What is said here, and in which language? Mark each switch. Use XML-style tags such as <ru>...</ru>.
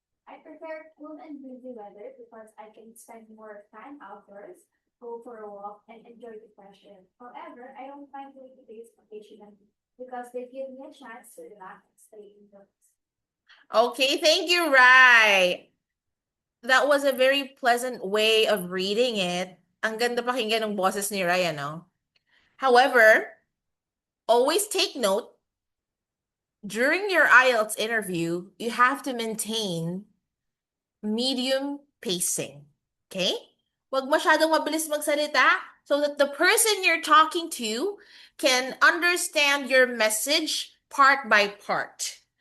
<en>I prefer cool and breezy weather because I can spend more time outdoors, go for a walk, and enjoy the fresh air. However, I don't mind rainy days occasionally because they give me a chance to relax and stay indoors. Okay, thank you, Rai. That was a very pleasant way of reading it.</en> <tl>Ang ganda pakinggan ng boses ni Rai, ano?</tl> <en>However, always take note, during your IELTS interview, you have to maintain medium pacing. Okay?</en> <tl>Huwag masyadong mabilis magsalita</tl> <en>so that the person you're talking to can understand your message part by part.</en>